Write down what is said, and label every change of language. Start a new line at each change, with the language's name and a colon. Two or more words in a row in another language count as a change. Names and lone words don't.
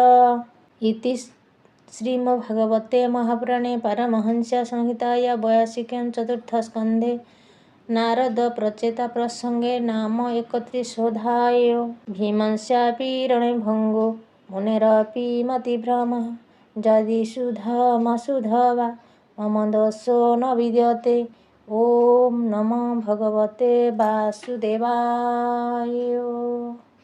Sanskrit: ଇତି ଶ୍ରୀମଦ୍ଭାଗବତେ ମହାପୁରାଣେ ପାରମହଂସ୍ୟା ସଂହିତାୟା 82 ଚତୁର୍ଥ ସ୍କନ୍ଧେ ନାରଦ ପ୍ରଚେତା ପ୍ରସଙ୍ଗେ ନାମ 31ୋऽଧ୍ୟାୟଃ। ଭୀମସ୍ୟାପି ଭଙ୍ଗो ମୁନେରପି ମତିଭ୍ରମः ଯଦି ଶୁଦ୍ଧମଶୁଦ୍ଧ वा मम दोषो न विद्यते। ॐ नमो भगवते वासुदेवाय।